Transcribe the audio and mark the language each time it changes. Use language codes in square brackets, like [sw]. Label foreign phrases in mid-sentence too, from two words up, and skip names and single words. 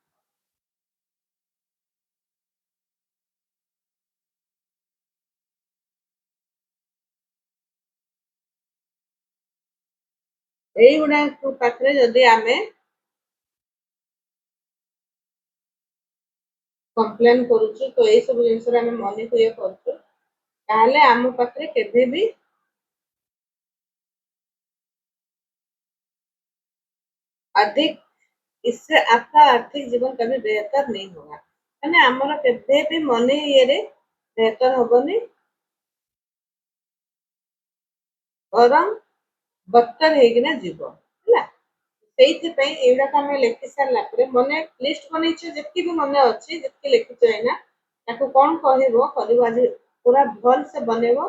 [or] ଏଇଗୁଡାକ ପାଖରେ ଯଦି ଆମେ କମ୍ପ୍ଲେନ କରୁଛୁ, ତ ଏଇ ସବୁ ଜିନିଷରେ ଆମେ ମନକୁ ଇଏ କରୁଛୁ, ତାହେଲେ ଆମ ପାଖରେ କେବେ ବି [hi] अधिक इससे आपका आर्थिक जीवन कभी बेहतर नहीं होगा। [or] ମାନେ ଆମର କେବେ ବି ମନି ଇଏରେ ବେହତର ହବନି, ବରଂ ବଦତର ହେଇକିନା ଯିବ ହେଲା। ସେଇଥିପାଇଁ ଏଇଗୁଡାକ ଆମେ ଲେଖି ସାରିଲା ପରେ ମନେ ଲିଷ୍ଟ ବନେଇଛ, ଯେତିକି ବି ମନେ ଅଛି, ଯେତିକି ଲେଖିଛ ଏଇନା, ତାକୁ କଣ କହିବ କରିବ, ଆଜି ପୁରା ଭଲ ସେ ବନେଇବ।